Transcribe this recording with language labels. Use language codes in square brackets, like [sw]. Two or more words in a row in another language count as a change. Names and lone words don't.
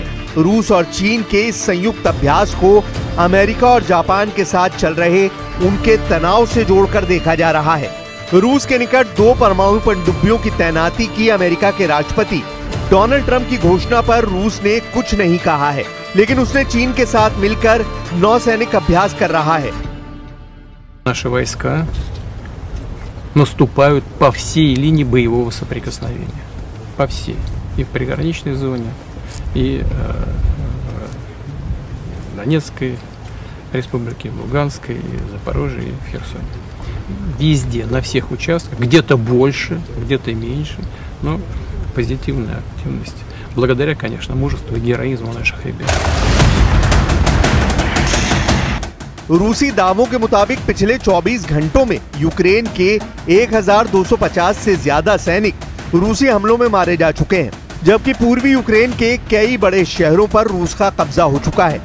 [hi] रूस और चीन के इस संयुक्त अभ्यास को अमेरिका और जापान के साथ चल रहे उनके तनाव से जोड़कर देखा जा रहा है। रूस के निकट 2 परमाणु पनडुब्बियों की तैनाती की अमेरिका के राष्ट्रपति डोनाल्ड ट्रंप की घोषणा पर रूस ने कुछ नहीं कहा है, लेकिन उसने चीन के साथ मिलकर नौसैनिक अभ्यास कर रहा है। [ru] Наши войска наступают по всей линии боевого соприкосновения, по всей, и в приграничной зоне, и в Донецкой республике, в Луганской, и в Запорожье, и в Херсоне. везде, на всех участках, где-то больше, где-то меньше, но позитивная активность. Благодаря, конечно, мужеству и героизму наших ребят. [hi] रूसी दावों के मुताबिक पिछले 24 घंटों में यूक्रेन के 1250 से ज्यादा सैनिक रूसी हमलों में मारे जा चुके हैं, जबकि पूर्वी यूक्रेन के कई बड़े शहरों पर रूस का कब्जा हो चुका है।